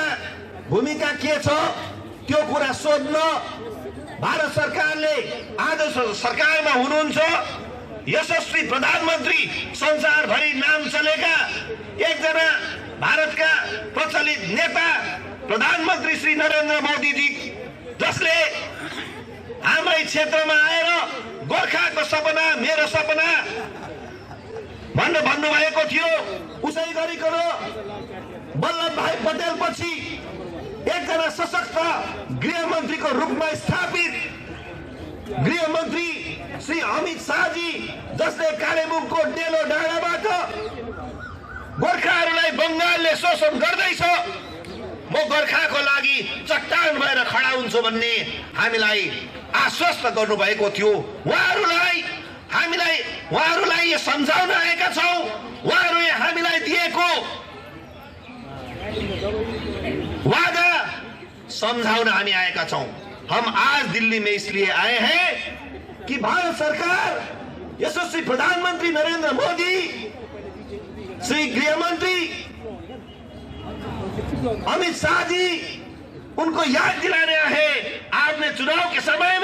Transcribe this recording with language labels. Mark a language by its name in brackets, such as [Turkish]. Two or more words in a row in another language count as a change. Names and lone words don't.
[Nepali] भूमिका के छ त्यो कुरा सोध्न, भारत सरकारले आज सरकारमा हुनुहुन्छ यशस्वी प्रधानमन्त्री, संसारभरि नाम चलेका एकजना भारतका प्रचलित नेता प्रधानमन्त्री श्री नरेन्द्र मोदीजी, जसले हाम्रै क्षेत्रमा आएर गोर्खाको सपना मेरो सपना भन्नुभएको थियो। उसै गरिकन वल्लभ भाई पटेल पछि एकजना सशक्त गृहमन्त्रीको रूपमा स्थापित गृहमन्त्री श्री अमित शाहजी, जसले कालेबुङको डेलो डाँडाबाट गोर्खाहरूलाई बंगालले शोषण गर्दैछ, म गोर्खाको लागि चट्टान भएर खडा हुन्छु भन्ने हामीलाई आश्वस्त गर्नुभएको थियो। उहाँहरूलाई यो सम्झाउन आएका छौँ। उहाँहरूले हामीलाई दिएको वादा समझाउन हामी आएका छौं। [Hindi] हम आज दिल्ली में इसलिए आए हैं कि भारत सरकार यशस्वी प्रधानमंत्री नरेंद्र मोदी, श्री गृह मंत्री अमित शाह जी, उनको याद दिलाने है आपने चुनाव के समय